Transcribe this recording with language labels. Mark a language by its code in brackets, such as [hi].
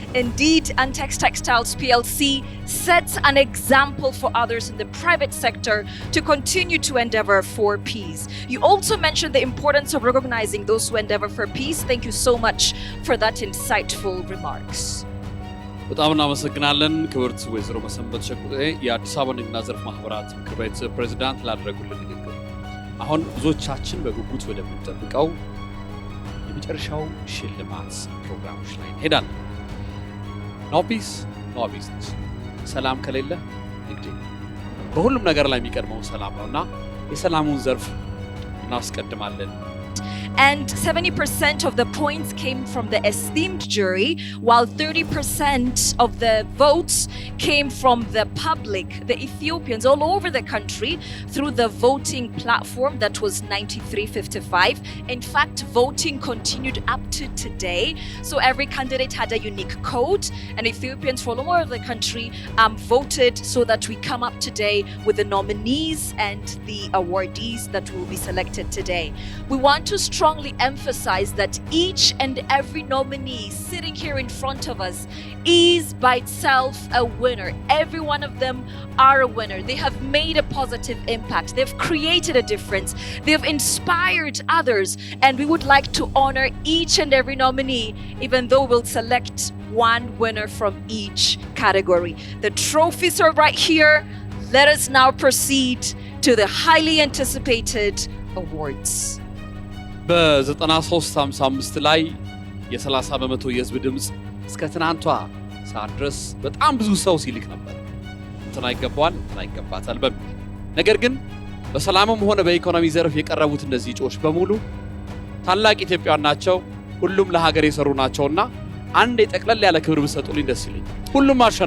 [en] Indeed, Antex Textiles PLC sets an example for others in the private sector to continue to endeavor for peace. You also mentioned the importance of recognizing those who endeavor for peace. Thank you so much for that insightful remarks. [am] በጣም እናመሰግናለን ክብርት ወይዘሮ መሰንበት ሸቁጤ የአዲስ አበባ ንግድና ዘርፍ ማህበራት ምክር ቤት ፕሬዝዳንት ላደረጉልን ንግግር። አሁን ብዙዎቻችን በጉጉት ወደምንጠብቀው የመጨረሻው ሽልማት ፕሮግራሞች ላይ እንሄዳለን። [en] ኖ ፒስ ኖ ቢዝነስ፣ [am] ሰላም ከሌለ ንግድ በሁሉም ነገር ላይ የሚቀድመው ሰላም ነውና የሰላሙን ዘርፍ እናስቀድማለን። [en] And 70% of the points came from the esteemed jury, while 30% of the votes came from the public, the Ethiopians all over the country, through the voting platform that was 9355. In fact, voting continued up to today. So every candidate had a unique code, and Ethiopians from all over the country voted so that we come up today with the nominees and the awardees that will be selected today. We want to strongly emphasize that each and every nominee sitting here in front of us is by itself a winner. Every one of them are a winner. They have made a positive impact. They've created a difference. They've inspired others. And we would like to honor each and every nominee, even though we'll select one winner from each category. The trophies are right here. Let us now proceed to the highly anticipated awards. [am] በ9355 ላይ የ30 በመቶ የህዝብ ድምጽ እስከ ትናንቷ ሰዓት ድረስ በጣም ብዙ ሰው ሲልክ ነበር። እንትና ይገባዋል፣ እንትና ይገባታል በሚል ነገር ግን በሰላምም ሆነ በኢኮኖሚ ዘርፍ የቀረቡት እነዚህ እጩዎች በሙሉ ታላቅ ኢትዮጵያውያን ናቸው። ሁሉም ለሀገር የሰሩ ናቸውና አንድ የጠቅለል ያለ ክብር ብሰጡልኝ ደስ ይለኛል። ሁሉም